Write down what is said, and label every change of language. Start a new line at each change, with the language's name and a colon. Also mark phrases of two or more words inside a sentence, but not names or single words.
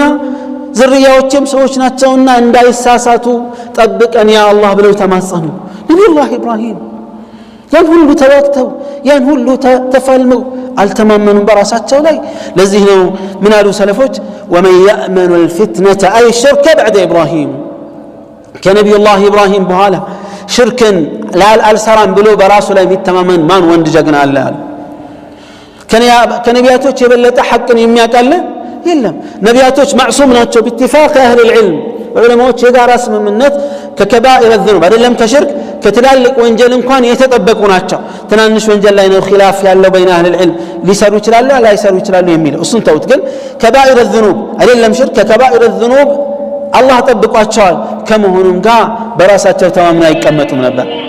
Amharic: ዝርያዎቼም ሰዎች ናቸውና እንዳይሳሳቱ ጠብቀን ያ አላህ ብለው ተማጸኑ ነቢዩላህ ኢብራሂም ያን ሁሉ ተዋግተው ያን ሁሉ ተፋልመው አልተማመኑም በራሳቸው ላይ ለዚህ ነው ምን አሉ ሰለፎች
Arabic: ومن يأمن الفتنة أي الشرك بعد إبراهيم
Amharic: ከነቢዩላህ ኢብራሂም በኋላ ሽርክን አልሰራም ብሎ በራሱ ላይ የሚተማመን ማን ወንድ ጀግና አለ አሉ ከነቢያቶች የበለጠ ሐቅን የሚያውቃለ የለም ነቢያቶች ማዕሱም ናቸው
Arabic: باتفاق أهل العلم
Amharic: ዑለማዎች የጋራ ስምምነት ከከባኢር الذنوب አይደለም ከሽርክ ከትላልቅ ወንጀል እንኳን የተጠበቁ ናቸው ትናንሽ ወንጀል ላይ ነው ኺላፍ ያለው በእነ
Arabic: أهل العلم
Amharic: ሊሰሩ ይችላሉ ላይሰሩ ይችላሉ የሚለው እሱን ተውት ግን ከባኢር الذنوب አይደለም ሽርክ ከከባኢር الذنوب አላህ ጠብቋቸዋል ከመሆኑም ጋር በራሳቸው ተማምነው አይቀመጡም ነበር